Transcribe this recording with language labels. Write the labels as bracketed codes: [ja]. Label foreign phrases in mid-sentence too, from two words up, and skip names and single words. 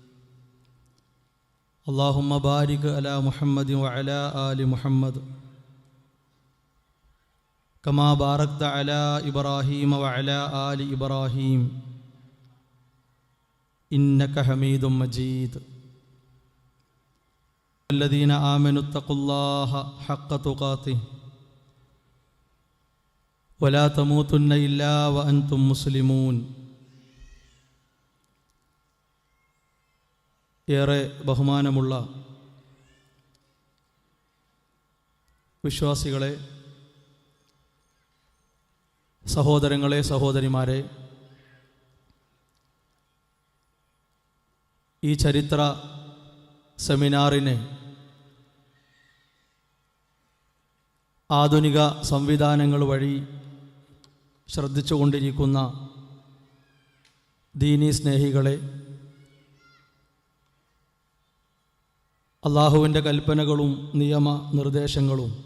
[ar] اللهم بارك على محمد وعلى آل محمد كما باركت على إبراهيم وعلى آل إبراهيم إنك حميد مجيد. الذين آمنوا اتقوا الله حق تقاته ولا تموتن إلا وأنتم مسلمون. [ml] ഏറെ ബഹുമാനമുള്ള വിശ്വാസികളെ, സഹോദരങ്ങളെ, സഹോദരിമാരെ, ഈ ചരിത്ര സെമിനാറിനെ ആധുനിക സംവിധാനങ്ങൾ വഴി ശ്രദ്ധിച്ചുകൊണ്ടിരിക്കുന്ന ദീനീ സ്നേഹികളെ, അള്ളാഹുവിൻ്റെ കൽപ്പനകളും നിയമ നിർദ്ദേശങ്ങളും